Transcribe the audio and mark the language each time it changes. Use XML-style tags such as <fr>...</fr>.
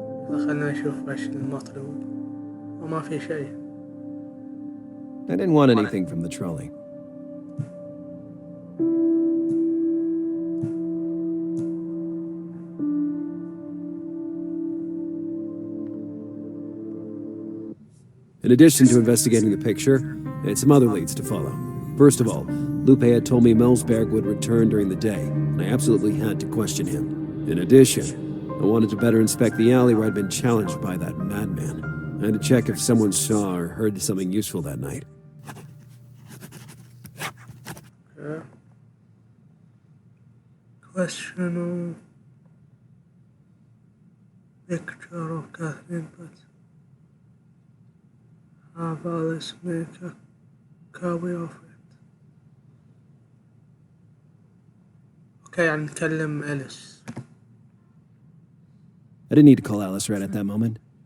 <ar>خلنا نشوف ايش المطلوب وما في شيء.</ar> <en>I didn't want anything from the trolley. In addition to investigating the picture, I had some other leads to follow. First of all, Lupe had told me Melsberg would return during the day, and I absolutely had to question him. In addition, I wanted to better inspect the alley where I'd been challenged by that madman. I had to check if someone saw or heard something useful that night. Question picture of Catherine, but have Alice make a copy of it.</en> <ar>Okay, يعني نكلم أليس.</ar> <en>I didn't need to call Alice right at that moment.</en>